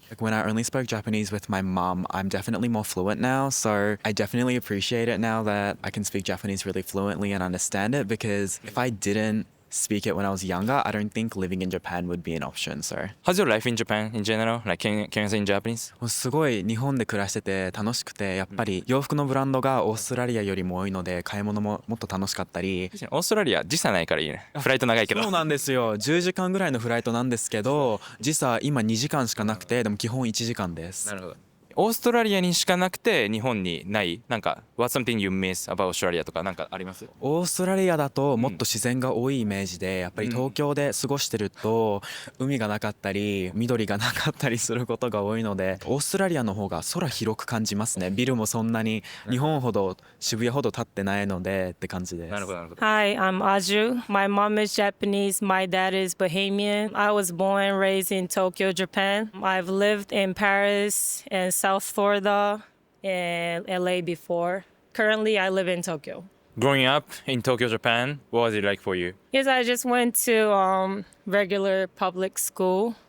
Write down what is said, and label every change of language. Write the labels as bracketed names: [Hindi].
[English] Like when I only spoke Japanese with my mum, I'm definitely more fluent now, so I definitely appreciate it now that I can speak Japanese really fluently and understand it, because if I didn't speak it when I was younger, I don't think living in Japan would be an option. So How's your life in Japan in general? Like, can you say in Japanese? [Japanese] すごい日本で暮らしてて楽しくて、やっぱり洋服のブランドがオーストラリアよりも多いので買い物ももっと楽しかったり。オーストラリア時差ないからいいね。フライト長いけど。そうなんですよ。 10時間ぐらいのフライトなんですけど、時差今2時間しかなくて、でも基本1時間です。なるほど。オーストラリアにしかなくて日本にないなんか [English] What's something you miss about Australia [Japanese] とかなんかあります？オーストラリアだともっと自然が多いイメージで、やっぱり東京で過ごしてると海がなかったり緑がなかったりすることが多いので、オーストラリアの方が空広く感じますね。ビルもそんなに日本ほど渋谷ほど建ってないのでって感じです。なるほどなるほど。 [English] Hi, I'm Aju. My mom is Japanese. My dad is Bahamian. I was born and raised in Tokyo, Japan. I've lived in Paris and South Florida and LA before. Currently, I live in Tokyo. Growing up in Tokyo, Japan, what was it like for you? Yes, I just went to regular public school.